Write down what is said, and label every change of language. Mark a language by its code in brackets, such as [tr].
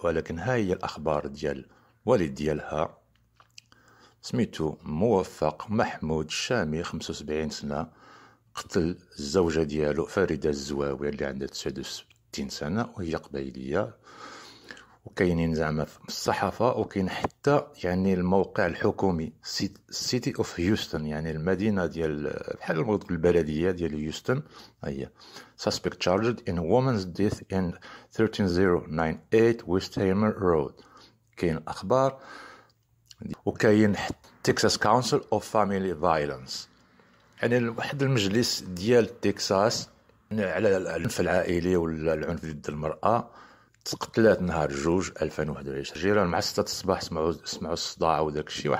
[ar] ولكن ها هي الأخبار ديال الوالد ديالها، سميتو موفق محمود الشامي، 75 سنة، قتل الزوجة ديالو فريدة الزواوي اللي عندها 69 سنة وهي قبيلية. وكاينين زعما في الصحافة، وكاين حتى يعني الموقع الحكومي سيتي اوف هيوستن، يعني المدينة ديال بحال البلدية ديال هيوستن. [en] هي suspect charged in woman's death in 13098 West Hamer Road. [ar] كاين أخبار. وكاين تكساس كونسل اوف فاميلي فايلنس، يعني واحد المجلس ديال تكساس على العنف العائلي ولا العنف ضد المرأة. تقتلات نهار 2/2021 جيران مع 6 الصباح سمعوا الصداع وداك الشيء.